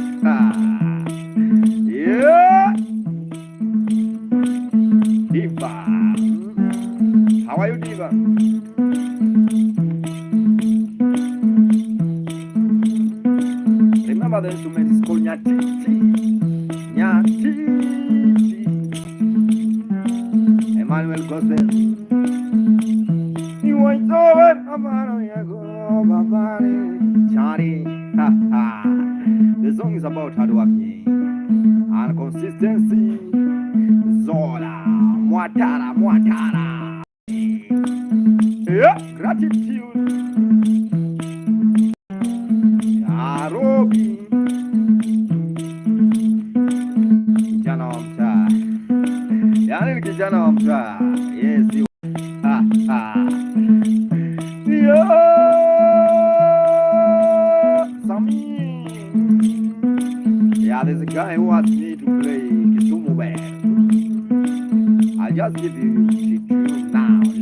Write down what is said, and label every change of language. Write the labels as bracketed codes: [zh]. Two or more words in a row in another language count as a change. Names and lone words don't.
[en] Yeah. Diva. How are you, Diva? Remember the instrument is called Nyatiti. Nyatiti. Emmanuel Gospel. You want over, Amaro Yago, Babari, Chari. The song is about hard working and consistency. Zola, Mwatara. Yeah, gratitude. Arobi. [sw] Kijana wa mtaa. Yani ni kijana wa mtaa. [en] Yes, you. Yeah, there's a guy who asked me to play Kisumu band. I'll just give you it to you now.